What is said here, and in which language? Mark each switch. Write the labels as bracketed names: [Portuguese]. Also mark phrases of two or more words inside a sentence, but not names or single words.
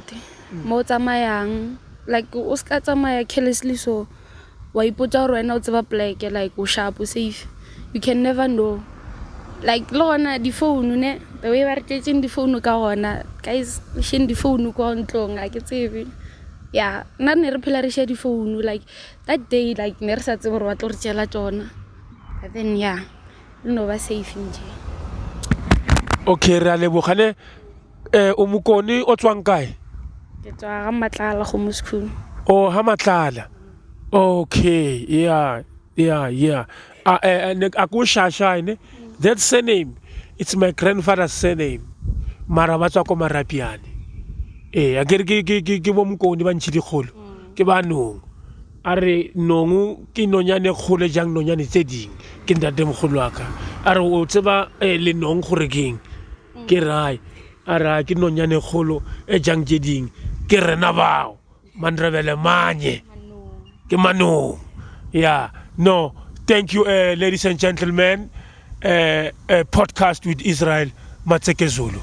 [Northern Sotho] Mo tsamayang like o ska tsamaya [English] carelessly so [Northern Sotho] wa ipotsa gore wena o tseba pleke like o sharp o safe. [English] You can never know. [Northern Sotho] Like lona di phone ne [English] the way [Northern Sotho] ba re tletseng di phone ka gona guys shin di phone ko ntlong a ke tsebe. Yeah, nna ne re phela re share di phone [English] like that day like [Northern Sotho] ne re sa tsebe gore wa tlo re tšela tsona. [English] But then yeah, no [Northern Sotho] ba safe nje. Okay, re a lebogane. O mokone o tswang kae? Ke tswa ga Matlala go mo school. Oh, ha Matlala. Okay, yeah. Ako Shasha ne. [English] That surname, it's my grandfather's surname. [Northern Sotho] Mara ba tswa ko Marapiane. A ke bo mokone ba ntšhidi kgolo. Ke ba nong. A re nongu ke nonyane kgole jang nonyane tse ding. Ke ntate mogolo wa ka. A re o tseba le nong gore keng. Ke rai. A ra ke nonyane kgolo e jang tse ding. Ke rena bao. Mandrebele manye. Ke manong. [English] Yeah. No. Thank you, ladies and gentlemen. A podcast with Israel Matseke Zulu.